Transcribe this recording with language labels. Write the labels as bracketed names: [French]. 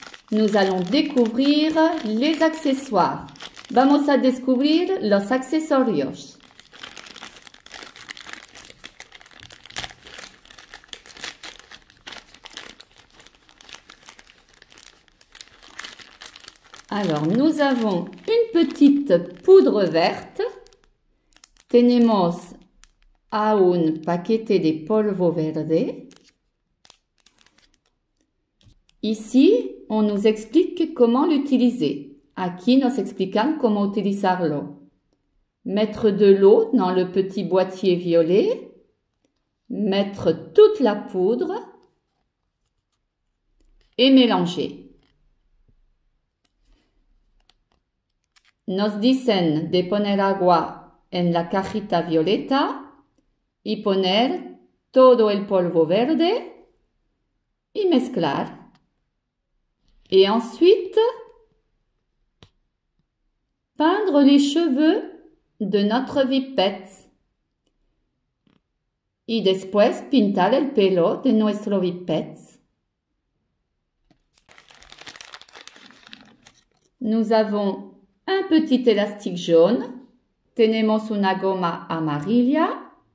[French] Nous allons découvrir les accessoires. [Spanish] Vamos a descubrir los accesorios. [French] Alors, nous avons une petite poudre verte. [Spanish] Tenemos a un paquete de polvo verde. [French] Ici, on nous explique comment l'utiliser. [Spanish] Aquí nos explican cómo utilizarlo. [French] Mettre de l'eau dans le petit boîtier violet. Mettre toute la poudre. Et mélanger. [Spanish] Nos dicen de poner agua en la cajita violeta y poner todo el polvo verde y mezclar. [French] Et ensuite, peindre les cheveux de notre Vipets. [Spanish] Y después pintar el pelo de nuestro Vipets. [French] Nous avons un petit élastique jaune. [Spanish] Tenemos una goma amarilla.